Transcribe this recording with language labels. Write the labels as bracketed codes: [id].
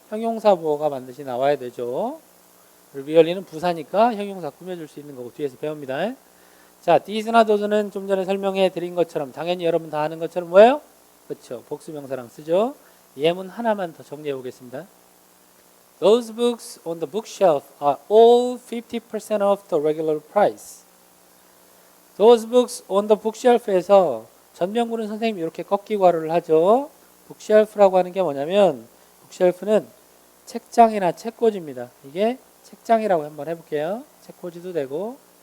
[ko] 형용사 보어가 반드시 나와야 되죠. really는 부사니까 형용사 꾸며줄 수 있는 거고 뒤에서 배웁니다. 자, this나 those는 좀 전에 설명해 드린 것처럼 당연히 여러분 다 아는 것처럼 뭐예요? 그렇죠. 복수명사랑 쓰죠. 예문 하나만 더 정리해 보겠습니다. [en] Those books on the bookshelf are all 50% off the regular price. Those books on the bookshelf [ko] 에서 전명구는 선생님이 이렇게 꺾기괄호를 하죠. bookshelf라고 하는 게 뭐냐면 bookshelf는 책장이나 책꽂이입니다. 이게 책장이라고 한번 해볼게요. 책꽂이도 되고.